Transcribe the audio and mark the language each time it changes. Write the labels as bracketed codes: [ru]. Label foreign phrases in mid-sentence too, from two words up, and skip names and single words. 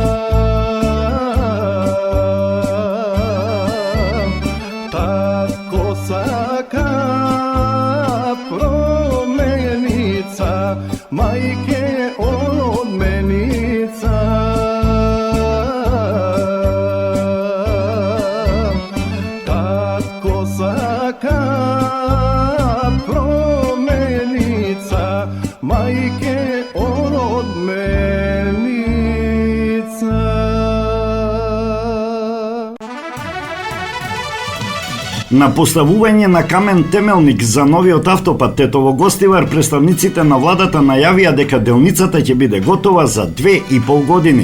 [mk] Тако сака променица, мајке одменица. Тако сака променица, мајке одменица. На поставување на камен темелник за новиот автопат Тетово-Гостивар, представниците на владата најавија дека делницата ќе биде готова за 2,5 години.